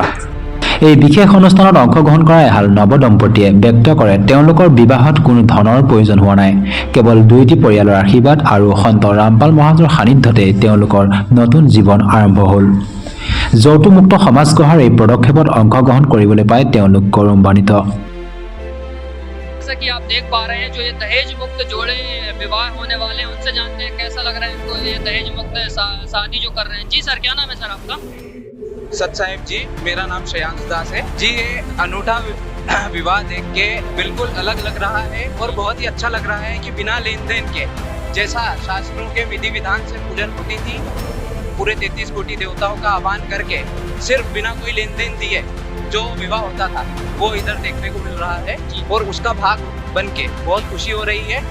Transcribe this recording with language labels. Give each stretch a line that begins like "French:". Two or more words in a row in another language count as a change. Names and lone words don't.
Assamese: এই বিশেষ অনুষ্ঠানত অংশগ্ৰহণ কৰা এহাল নৱদম্পতিয়ে ব্যক্ত কৰে তেওঁলোকৰ বিবাহত কোনো ধনৰ প্ৰয়োজন হোৱা নাই, কেৱল দুয়োটি পৰিয়ালৰ আশীৰ্বাদ আৰু সন্ত ৰামপাল মহাৰাজৰ সান্নিধ্যতে তেওঁলোকৰ নতুন জীৱন আৰম্ভ হ'ল। যৌতুকমুক্ত সমাজ গঢ়াৰ এই পদক্ষেপত অংশগ্ৰহণ কৰিবলৈ পাই তেওঁলোক গৌৰৱান্বিত।
Hindi: जैसा कि आप देख पा रहे हैं, जो ये दहेज मुक्त जोड़े विवाह होने वाले हैं उनसे जानते हैं कैसा लग रहा है इनको ये दहेज मुक्त शादी जो कर रहे हैं। जी सर, क्या नाम है सर आपका? सत साहिब जी, मेरा नाम श्रेयांश दास है जी। ये अनूठा विवाह देख के बिल्कुल अलग लग रहा है और बहुत ही अच्छा लग रहा है कि बिना लेन देन के, जैसा शास्त्रों के विधि विधान से पूजन होती थी, पूरे 33 कोटि देवताओं का आह्वान करके सिर्फ बिना कोई लेन देन दिए जो विवाह होता था वो इधर देखने को मिल रहा है और उसका भाग बन के बहुत खुशी हो रही है।